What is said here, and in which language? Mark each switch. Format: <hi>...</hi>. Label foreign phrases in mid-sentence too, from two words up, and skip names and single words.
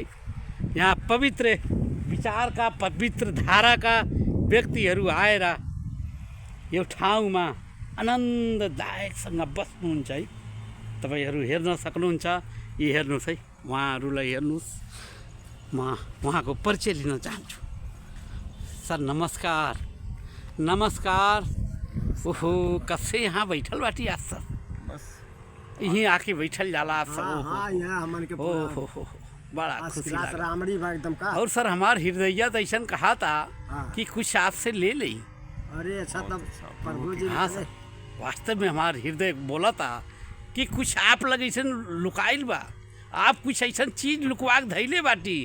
<ne>यहाँ पवित्र विचारका, पवित्र धाराका व्यक्तिहरू आएर यो ठाउँमा आनन्ददायकसँग बस्नुहुन्छ है। तपाईहरू हेर्न सक्नुहुन्छ। यी हेर्नुहोस् है, उहाँहरूलाई हेर्नुहोस्। म उहाँको परिचय लिन चाहन्छु। सर नमस्कार। नमस्कार।</ne> <bho>ओहो, कससे यहाँ बैठल बाटी आज सर? बस यहीं आके बैठल जाला आप सब? हाँ, यहाँ हमन के ओहो, बड़ा खुशी लगा। रामड़ी बा एकदम का। और सर हमार हृदय तो ऐसा कहा था कि कुछ आपसे ले ली। अरे अच्छा, तब प्रभु जी हाँ सर, वास्तव में हमार हृदय बोला था कि कुछ आप लगे ऐसा लुकाइल बा, आप कुछ ऐसा चीज लुकवा के धैले बाटी।</bho>